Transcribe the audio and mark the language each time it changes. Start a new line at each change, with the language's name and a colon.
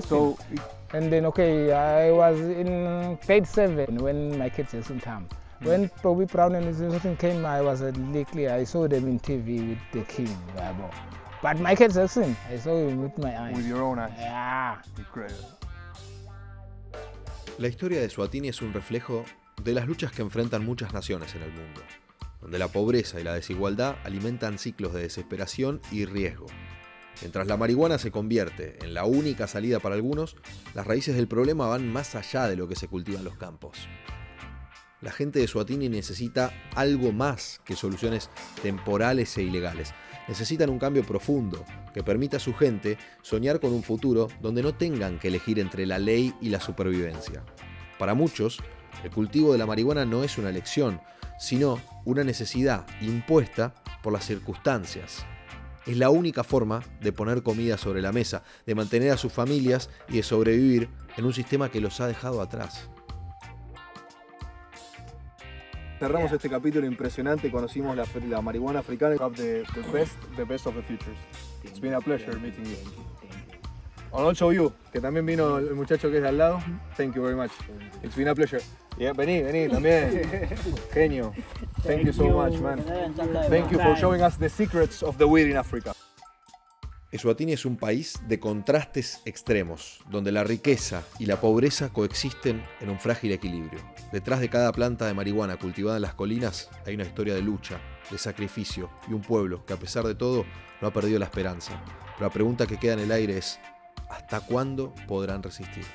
English: So, and then I was in grade 7 when my kids came. When Bobby Brown and his Jackson came, I was I saw them in TV with the king. But Michael Jackson, I saw him with my eyes. With your own eyes. Yeah. Incredible.
Spanish: La historia de Eswatini es un reflejo de las luchas que enfrentan muchas naciones en el mundo, donde la pobreza y la desigualdad alimentan ciclos de desesperación y riesgo. Mientras la marihuana se convierte en la única salida para algunos, las raíces del problema van más allá de lo que se cultiva en los campos. La gente de Eswatini necesita algo más que soluciones temporales e ilegales. Necesitan un cambio profundo que permita a su gente soñar con un futuro donde no tengan que elegir entre la ley y la supervivencia. Para muchos, el cultivo de la marihuana no es una elección, sino una necesidad impuesta por las circunstancias. Es la única forma de poner comida sobre la mesa, de mantener a sus familias y de sobrevivir en un sistema que los ha dejado atrás. Cerramos este capítulo impresionante, conocimos la marihuana africana.
English: You have the best of the futures. It's been a pleasure meeting you. And also you,
Spanish: que también vino el muchacho que es de al lado.
English: Thank you very much. It's been a pleasure. Yeah,
Spanish: vení también. Genio.
English: Thank you so much, man. Thank you for showing us the secrets of the weed in Africa.
Spanish: Eswatini es un país de contrastes extremos, donde la riqueza y la pobreza coexisten en un frágil equilibrio. Detrás de cada planta de marihuana cultivada en las colinas hay una historia de lucha, de sacrificio y un pueblo que a pesar de todo no ha perdido la esperanza. Pero la pregunta que queda en el aire es, ¿hasta cuándo podrán resistir?